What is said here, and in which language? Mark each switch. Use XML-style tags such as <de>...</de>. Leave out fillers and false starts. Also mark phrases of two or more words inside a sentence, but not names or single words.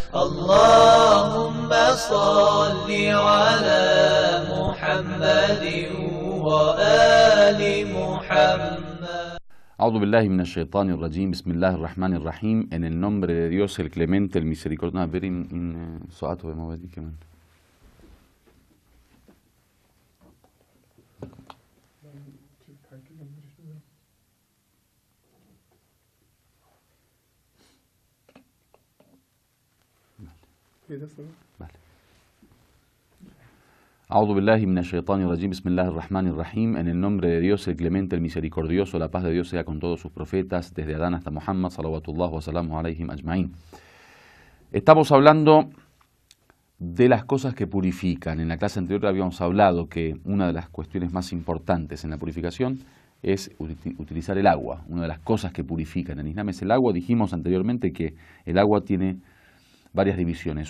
<ar>اللهم صل على محمد وآل محمد. أعوذ بالله من الشيطان الرجيم. بسم الله الرحمن الرحيم.</ar> <es>En el nombre de Dios, el clemente, el misericordioso. A ver,</es> <ar>سؤال وموادي كمان. Vale. أعوذ بالله من الشيطان الرجيم. بسم الله الرحمن الرحيم.</ar> <es>En el nombre de Dios, el clemente, el misericordioso, la paz de Dios sea con todos sus profetas, desde Adán hasta Muhammad,</es> <ar>صلوات الله وسلام عليهم أجمعين.</ar> <es>Estamos hablando de las cosas que purifican. En la clase anterior habíamos hablado que una de las cuestiones más importantes en la purificación es utilizar el agua. Una de las cosas que purifican en el Islam es el agua. Dijimos anteriormente que el agua tiene varias divisiones.</es>